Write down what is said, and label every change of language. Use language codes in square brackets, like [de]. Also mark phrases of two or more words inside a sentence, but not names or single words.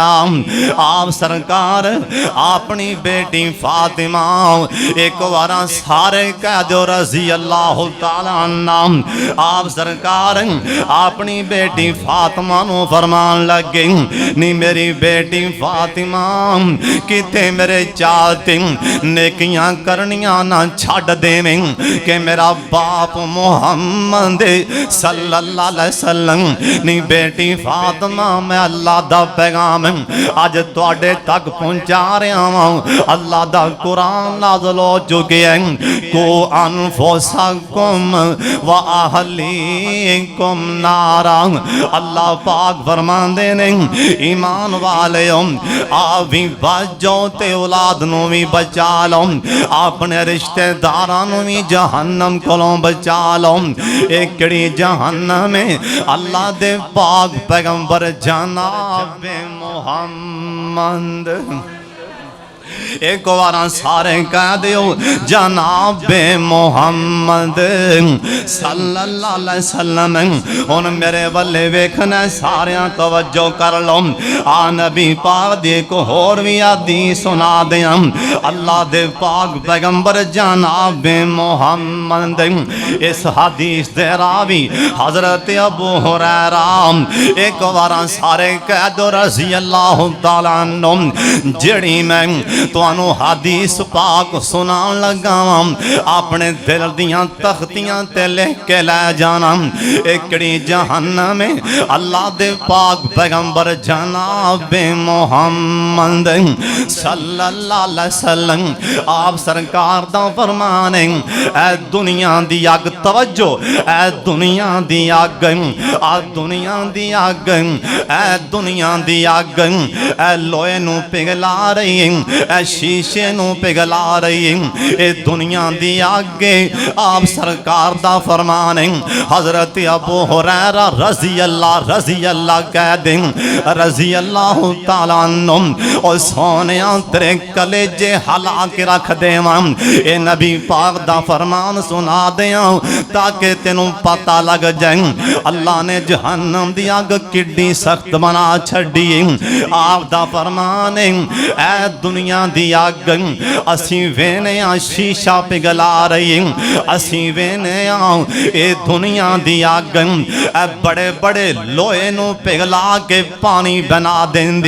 [pa] ਆਪ ਸਰਕਾਰ ਅਪਨੀ ਬੇਟੀ ਫ਼ਾਤਿਮਾ ਏਕ ਬਾਰ ਸਾਰੇ ਕਹਿ ਦੋ [ar] رضي الله تعالى [pa] नाम। ਆਪ ਸਰਕਾਰ ਅਪਨੀ ਬੇਟੀ ਫ਼ਾਤਿਮਾ ਨੂੰ ਫ਼ਰਮਾਨ ਲੱਗੇ ਨੀ ਮੇਰੀ ਬੇਟੀ ਫ਼ਾਤਿਮਾ ਕਿਤੇ ਮੇਰੇ ਚਾਹਤੇ ਨੇਕੀਆਂ ਕਰਨੀਆਂ ਨਾ ਛੱਡ ਦੇਵੇਂ ਕਿ ਮੇਰਾ ਬਾਪ ਮੋਹੰਮਦ [ar] صلى الله عليه وسلم [pa] ਨੀ ਬੇਟੀ ਫ਼ਾਤਿਮਾ ਮੈਂ ਅੱਲਾਹ ਦਾ ਪੈਗ਼ਾਮ ਅੱਜ ਤੁਹਾਡੇ ਤੱਕ ਪਹੁੰਚਾ ਰਿਹਾ ਹੂੰ। ਅੱਲਾਹ ਦਾ ਕੁਰਾਨ ਨਾਜ਼ਿਲ ਹੋ ਚੁੱਕਿਆ [ar] قوا أنفسكم وأهليكم نارا. [pa] ਅੱਲਾਹ ਪਾਕ ਫ਼ਰਮਾਂਦੇ ਨੇ ਈਮਾਨ ਵਾਲਿਓ ਆ ਭੀ ਬਚੋ ਤੇ ਔਲਾਦ ਨੂੰ ਭੀ ਬਚਾ ਲੋ ਅਪਨੇ ਰਿਸ਼ਤੇਦਾਰਾਂ ਨੂੰ ਭੀ ਜਹੰਨਮ ਕੋਲੋਂ ਬਚਾ ਲੋ। ਏਕ ਕਿਹੜੀ ਜਹੰਨਮ ਹੈ ਅੱਲਾਹ ਦੇ ਪਾਕ ਪੈਗ਼ੰਬਰ ਜਨਾਬ ਮੋਹੰਮਦ ਏਕ ਬਾਰ ਸਾਰੇ ਕਹਿ ਦਿਓ ਜਨਾਬ ਮੋਹੰਮਦ एक बार सारे कह दियो जनाब मोहम्मद [ar] صلى الله عليه وسلم. [pa] ਹੁਣ ਮੇਰੇ ਵੱਲੇ ਵੇਖਣਾ ਸਾਰੇ ਤਵੱਜੋ ਕਰ ਲੋ। ਆ ਨਬੀ ਪਾਕ ਦੇ ਕੋ ਹੋਰ ਭੀ ਹਦੀਸ ਸੁਣਾ ਦਿਆਂ। ਅੱਲਾਹ ਦੇ ਪਾਕ ਪੈਗ਼ੰਬਰ ਜਨਾਬ ਮੋਹੰਮਦ ਇਸ ਹਦੀਸ ਦੇ ਰਾਵੀ ਹਜ਼ਰਤ ਅਬੂ ਹੁਰੈਰਾ ਏਕ ਬਾਰ ਸਾਰੇ ਕਹਿ ਦੋ [ar] رضي الله تعالى عنه [pa] ਜੇੜ੍ਹੀ ਮੈਂ ਤੁਹਾਨੂੰ ਹਦੀਸ ਪਾਕ ਸੁਣਾਨ ਲੱਗਾ ਅਪਨੇ ਦਿਲ ਦੀਆਂ ਤਖ਼ਤੀਆਂ ਤੇ ਲਿਖ ਕੇ ਲੈ ਜਾਣਾ। ਏਕੜੀ ਜਹੰਨਮ ਅੱਲਾਹ ਦੇ ਪਾਕ ਪੈਗ਼ੰਬਰ ਜਨਾਬ ਮੋਹੰਮਦ [ar] صلى الله عليه وسلم [pa] ਆਪ ਸਰਕਾਰ ਦਾ ਫ਼ਰਮਾਨ ਹੈ ਐ ਦੁਨੀਆ ਦੀ ਅੱਗ ਤਵੱਜੋ ਐ ਦੁਨੀਆ ਦੀ ਅੱਗ ਆ ਦੁਨੀਆ ਦੀ ਅੱਗ ਐ ਦੁਨੀਆ ਦੀ ਅੱਗ ਐ ਲੋਹੇ ਨੂੰ ਪਿਘਲਾ ਰਹੀ ਐ ਸ਼ੀਸ਼ੇ ਨੂੰ ਪਿਘਲਾ ਰਹੀ ਏ ਦੁਨੀਆ ਦੀ ਅੱਗ ਆਪ ਸਰਕਾਰ ਦਾ ਫ਼ਰਮਾਨ ਹੈ। ਹਜ਼ਰਤ ਅਬੂ ਹੁਰੈਰਾ [ar] رضي الله [pa] ਕਹਿ ਦੇ [ar] رضي الله تعالى عنه [pa] ਓ ਸੋਹਣਿਆ ਤੇਰੇ ਕਲੇਜੇ ਹਲਾ ਕੇ ਰੱਖ ਦੇਵਾਂ ਏ ਨਬੀ ਪਾਕ ਦਾ ਫ਼ਰਮਾਨ ਸੁਣਾ ਦੇਂ ਤਾਕਿ ਤੈਨੂੰ ਪਤਾ ਲੱਗ ਜਾਏ ਅੱਲਾਹ ਨੇ ਜਹੰਨਮ ਦੀ ਅੱਗ ਕਿੱਡੀ ਸਖ਼ਤ ਬਣਾ ਛੱਡੀ। ਆਪ ਦਾ ਫ਼ਰਮਾਨ ਹੈ ਐ ਦੁਨੀਆ ਦੀ ਅੱਗ ਅਸੀ ਵੇਨੇ ਸ਼ੀਸ਼ਾ ਪਿਘਲਾ ਰਹੀ ਅਸੀ ਵੇਨੇ ਏ ਦੁਨੀਆ ਦੀ ਅੱਗ ਐ ਬੜੇ ਬੜੇ ਲੋਹੇ ਨੂੰ ਪਿਘਲਾ ਕੇ ਪਾਣੀ ਬਣਾ ਦੇਂਦੀ।